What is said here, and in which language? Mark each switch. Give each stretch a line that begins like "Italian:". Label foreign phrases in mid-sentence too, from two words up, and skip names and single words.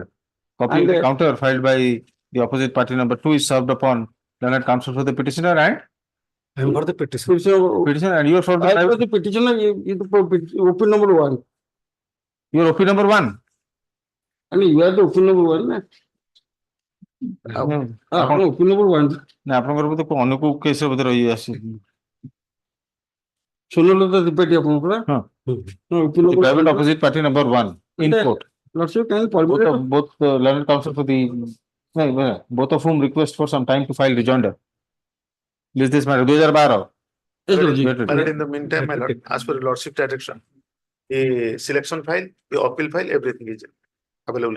English: Copy of the counter filed by the opposite party number 2 is served upon learned counsel for the petitioner and. I am for the petitioner. Petitioner and you are for the I was the petitioner is OP number 1. You are OP number 1. I mean, you are the OP number 1. OP number 1.
Odia: ନା ଆପଣଙ୍କର ବୋଧେ ଅନ୍ୟ କୋଉ କେସ୍ ରେ ବୋଧେ ରହି ଆସିଛି ଶୁଣିଲ ତ ରିପିଟ୍ ଆପଣଙ୍କର
English: ହଁ private opposite party number 1 in court both learned counsel for the both of whom request for some time to file rejoinder is this matter 2012 but in the meantime my lord as per lordship direction a selection file a appeal file everything is available.